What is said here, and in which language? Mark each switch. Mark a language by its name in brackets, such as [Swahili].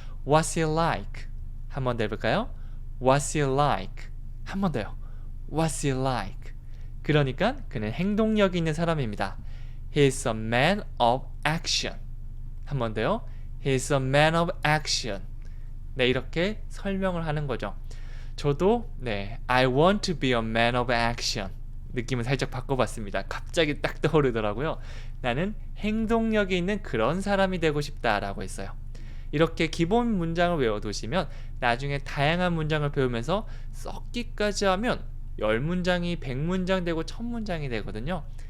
[English] What's he like? [Korean] 한 번 더 해볼까요? [English] What's he like? [Korean] 한 번 더요. [English] What's he like? [Korean] 그러니까 그는 행동력이 있는 사람입니다. [English] He's a man of action. [Korean] 한 번 더요. [English] He's a man of action. [Korean] 네, 이렇게 설명을 하는 거죠. 저도 [English] I want to be a man of action. [Korean] 느낌을 살짝 바꿔봤습니다. 갑자기 딱 떠오르더라고요. 나는 행동력이 있는 그런 사람이 되고 싶다라고 했어요. 이렇게 기본 문장을 외워두시면 나중에 다양한 문장을 배우면서 썩기까지 하면 10문장이 100문장 되고 1000문장이 되거든요.